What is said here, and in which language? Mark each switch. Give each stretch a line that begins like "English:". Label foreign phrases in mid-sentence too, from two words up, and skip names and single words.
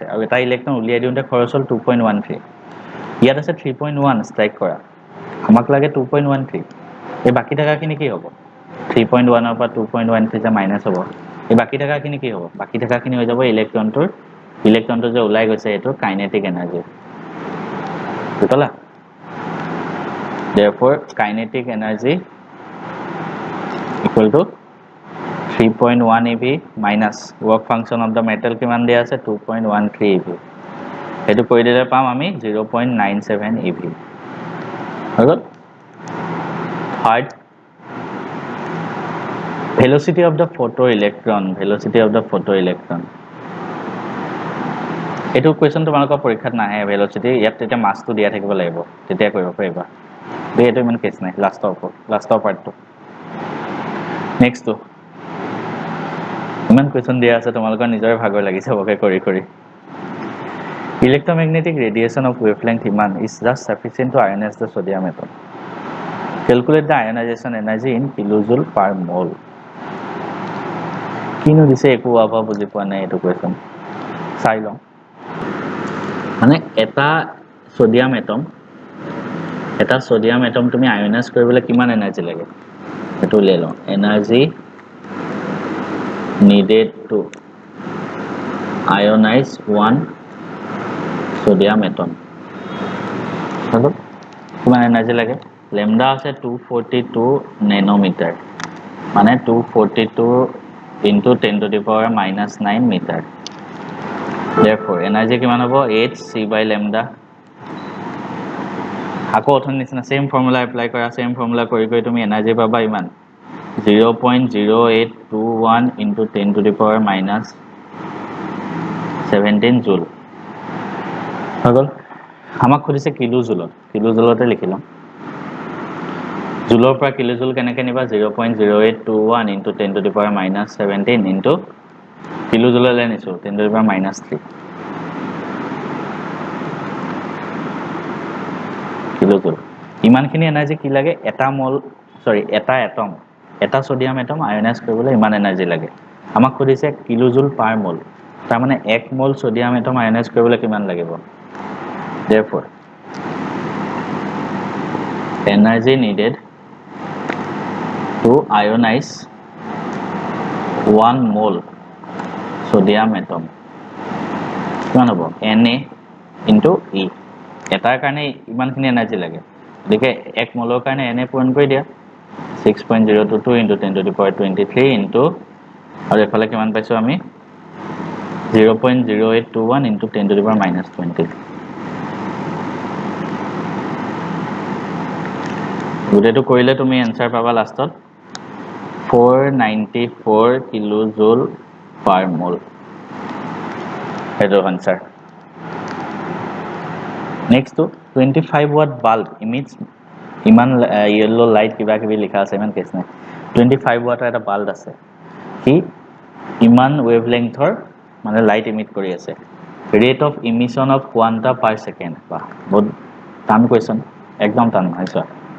Assamese: আৰু এটা ইলেক্ট্ৰন উলিয়াই দিওঁতে খৰচ হ'ল 2.13 ইয়াত আছে 3.1 ষ্ট্ৰাইক কৰা আমাক লাগে 2.13 এই বাকি থাকাখিনি কি হ'ব 3.1 ৰ পৰা 2.13 যে মাইনাস হ'ব এই বাকি থাকাখিনি কি হ'ব বাকি থাকাখিনি হৈ যাব ইলেক্ট্ৰনটো যে ওলাই গৈছে এটো
English: kinetic energy
Assamese: বুঝলা
English: therefore kinetic energy equal to 3.1 eV minus work function of the metal
Assamese: কিমান দিয়া আছে 2.13 eV এটো কৰি দিলে পাম আমি 0.97 eV হৈ গল third
English: velocity of the photoelectron
Assamese: এটো কোৱেশ্চন তোমালোকৰ পৰীক্ষাত নাহে velocity ইয়াত তেতিয়া মাসটো দিয়া থাকিব লাগিব তেতিয়া কৰিব পাৰিবা এটো ইমান কেছ নাই লাষ্টৰ পাৰ্টটো নেক্সট তো ইমান কোৱেশ্চন দিয়া আছে তোমালোকৰ নিজৰে ভাগৰ লাগিছে বকে কৰি
English: electromagnetic radiation of wavelength
Assamese: ইমান
English: is just sufficient to ionize the sodium atom calculate the ionization energy in kilojoule per mole
Assamese: কিনো দিছে একো আবা বুজি পোৱা নাই এটো কোৱেশ্চন চাই লওঁ মানে এটা সোডিয়াম এটম তুমি আয়নাইজ কৰিবলৈ কিমান এনাৰ্জি লাগে এটো লৈ লওঁ এনাৰ্জি
English: needed to ionize one sodium atom
Assamese: হলো কিমান এনাৰ্জি লাগে লেমডা আছে
English: 242 nanometer মানে 242 into 10 to the power minus 9 meter therefore energy
Assamese: কিমান হ'ব
English: 8 c by lambda
Assamese: আকৌ অথন নিচিনা সেম ফৰ্মুলা এপ্লাই কৰা সেম ফৰ্মুলা কৰি তুমি এনাৰ্জি পাবা ইমান 0.0821
English: into 10 to the power minus 17 joule
Assamese: হৈ গল আমাক খুদিছে কিলোজুলতে লিখিলাম জুলৰ পৰা কিলোজুল কেনেকৈ নিবা 0.0821
English: into 10 to the power minus 17 into কিলোজুললে নিছো 10 to the power minus 3
Assamese: কিলোজুল ইমানখিনি এনাৰ্জি কি লাগে এটা এটম এটা সোডিয়াম এটম আয়নাইজ কৰিবলৈ ইমান এনাৰ্জি লাগে আমাক খুদিছে
English: kilojoule per mole
Assamese: তাৰ মানে 1 মোল সোডিয়াম এটম আয়নাইজ কৰিবলৈ কিমান লাগিব therefore
English: energy needed to ionize 1 mole sodium atom
Assamese: কিমান হ'ব Na into E এটাৰ কাৰণে ইমানখিনি এনাৰ্জি লাগে দেখে 1 মোলৰ কাৰণে Na পূৰণ কৰি দিয়া 6.022
English: into 10 to the power 23 into
Assamese: আৰু এফালে কিমান পাইছো আমি 0.0821
English: into 10 to the power minus 20
Assamese: গুটেটো কৰিলে তুমি আনসাৰ পাবা লাষ্টত 494 কিলোজুল পাৰ মোল হেটো আনসাৰ নেক্সট তো
English: 25 watt bulb emits
Assamese: ইমান
English: yellow light
Assamese: কিবা কিবি লিখা আছে ইমান কেছ নাই 25 watt এটা বাল্ব আছে কি ইমান ওয়েভলেংথৰ মানে লাইট ইমিট কৰি আছে
English: rate of emission of quanta per second
Assamese: বা বহুত টান কোৱেশ্চন একদম টান নহয় চোৱা